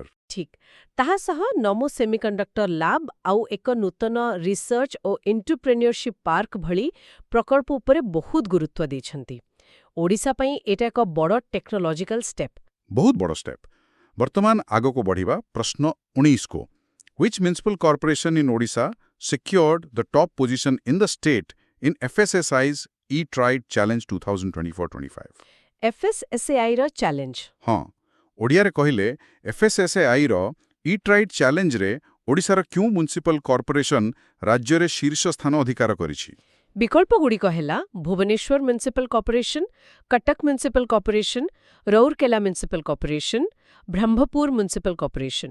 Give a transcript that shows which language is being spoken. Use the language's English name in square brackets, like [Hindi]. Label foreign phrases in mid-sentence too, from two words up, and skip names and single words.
[Odia] ଠିକ୍, ତାହା ସହ ନମୋ ସେମିକଣ୍ଡକ୍ଟର ଲ୍ୟାବ୍ ଆଉ ଏକ ନୂତନ ରିସର୍ଚ୍ଚ ଓ [English] entrepreneurship park [Odia] ଭଳି ପ୍ରକଳ୍ପ ଉପରେ ବହୁତ ଗୁରୁତ୍ୱ ଦେଇଛନ୍ତି। ଓଡ଼ିଶା ପାଇଁ ଏଇଟା ଏକ ବଡ଼ [English] technological step. [Odia] ବହୁତ ବଡ଼ ଷ୍ଟେପ୍। ବର୍ତ୍ତମାନ ଆଗକୁ ବଢ଼ିବା ପ୍ରଶ୍ନ 19କୁ। [English] Which municipal corporation in Odisha secured the top position in the state in FSSAI's E-Trade Challenge 2024-25? [Odia] FSSAIର ଚ୍ୟାଲେଞ୍ଜ। ହଁ, ଓଡ଼ିଆରେ କହିଲେ FSSAIର E-Trade ଚ୍ୟାଲେଞ୍ଜରେ ଓଡ଼ିଶାର କେଉଁ [English] municipal corporation [Odia] ରାଜ୍ୟରେ ଶୀର୍ଷ ସ୍ଥାନ ଅଧିକାର କରିଛି? ବିକଳ୍ପଗୁଡ଼ିକ ହେଲା ଭୁବନେଶ୍ୱର ମ୍ୟୁନିସିପାଲ କର୍ପୋରେସନ, କଟକ ମ୍ୟୁନିସିପାଲ କର୍ପୋରେସନ, ରୌରକେଲା ମ୍ୟୁନିସିପାଲ କର୍ପୋରେସନ, ବ୍ରହ୍ମପୁର ମ୍ୟୁନିସିପାଲ କର୍ପୋରେସନ।